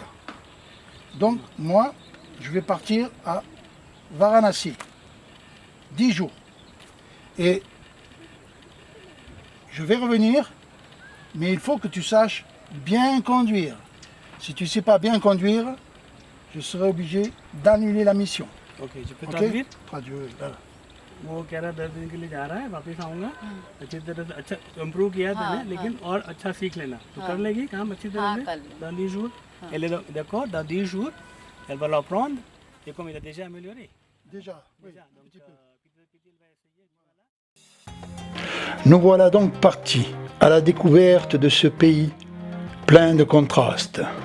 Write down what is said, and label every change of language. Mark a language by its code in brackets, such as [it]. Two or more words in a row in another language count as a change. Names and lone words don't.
[fr] Donc moi, je vais partir à Varanasi, 10 jours. Et je vais revenir, mais il faut que tu saches bien conduire. Si tu ne sais pas bien conduire, je serai obligé d'annuler la mission. Ok, je peux Ok? traduire. Traduire, voilà. [hi] वो कह रहा 10 दिन के लिए जा रहा है वापस आऊँगा अच्छी तरह से अच्छा इम्प्रूव किया तूने लेकिन और अच्छा सीख लेना तो कर लेगी काम अच्छी तरह से कर लूँगी। [fr] dans 10 jours elle est d'accord dans 10 jours elle va l'apprendre et comme il a déjà amélioré Déjà, oui, déjà un donc petit peu. petit à petit il va essayer voilà. Nous voilà donc partis à la découverte de ce pays plein de contrastes.